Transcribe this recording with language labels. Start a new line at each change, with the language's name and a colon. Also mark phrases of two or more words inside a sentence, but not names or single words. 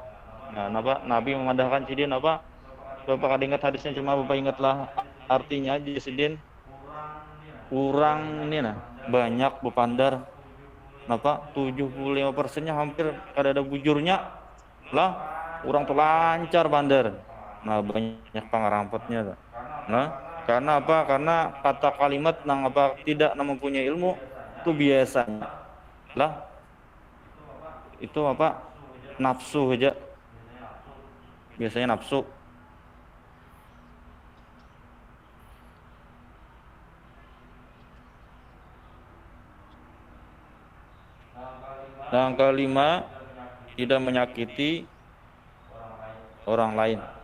Banjar: Nah, napa Nabi memadahkan sidin apa? Bapak kada ingat hadisnya, cuma Bapak ingatlah artinya aja sidin. Kurang ini nah, banyak bepandar. Napa? 75%-nya hampir kada ada bujurnya. Lah, orang telancar bandar. Nah, banyak pangarampatnya. Nah, karena apa?
Indonesian: Karena kata kalimat nang apa tidak mempunyai ilmu itu biasanya lah itu apa? Nafsu aja. Biasanya nafsu. Yang kelima, tidak menyakiti orang lain.